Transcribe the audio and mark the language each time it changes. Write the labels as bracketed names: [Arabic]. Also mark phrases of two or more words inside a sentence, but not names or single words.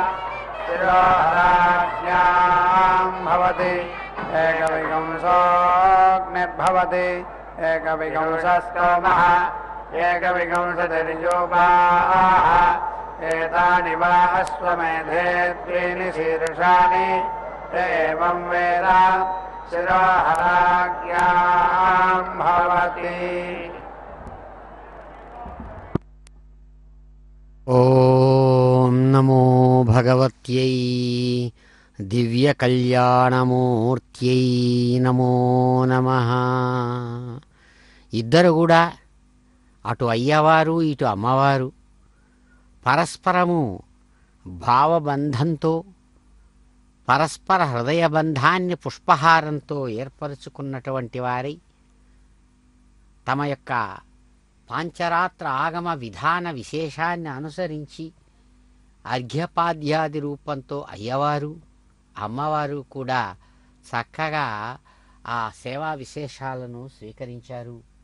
[Sanskrit] शिरोहराज्ञां भवति एकविंशोऽग्निर्भवति एकविंशस्तोमः एकविंशतिर्योगाः एतानि वा अश्वमेधे त्रीणि शीर्षाणि एवं वेद शिरोहराज्ञां भवति। ఓం నమో భగవత్యై దివ్యకళ్యాణమూర్త్యై నమో నమః. [Telugu] ఇద్దరు కూడా అటు అయ్యవారు ఇటు అమ్మవారు పరస్పరము భావబంధంతో పరస్పర హృదయబంధాన్ని పుష్పహారంతో ఏర్పరచుకున్నటువంటి వారై తమ యొక్క పాంచరాత్ర ఆగమ విధాన విశేషాన్ని అనుసరించి అర్ఘ్యపాద్యాది రూపంతో అయ్యవారు అమ్మవారు కూడా చక్కగా ఆ సేవా విశేషాలను స్వీకరించారు.